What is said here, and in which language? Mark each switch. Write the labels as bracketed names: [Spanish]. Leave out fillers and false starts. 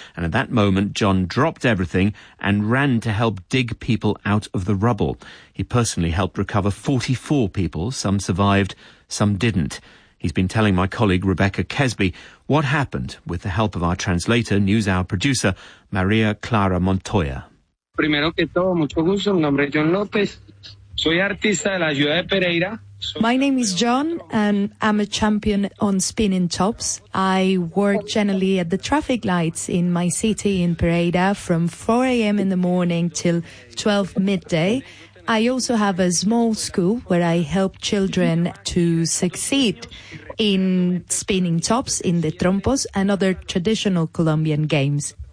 [English] And at that moment, John dropped everything and ran to help dig people out of the rubble. He personally helped recover 44 people. Some survived, some didn't. He's been telling my colleague Rebecca Kesby what happened with the help of our translator, NewsHour producer Maria Clara Montoya. [Spanish] Primero que todo, mucho gusto. Mi nombre es John López. Soy artista de la ciudad de Pereira. [English] My name is John, and I'm a champion on spinning tops. I work generally at the traffic lights in my city in Pereira from 4 a.m. in the morning till 12 midday. I also have a small school where I help children to succeed in spinning tops, in the trompos, and other traditional Colombian games.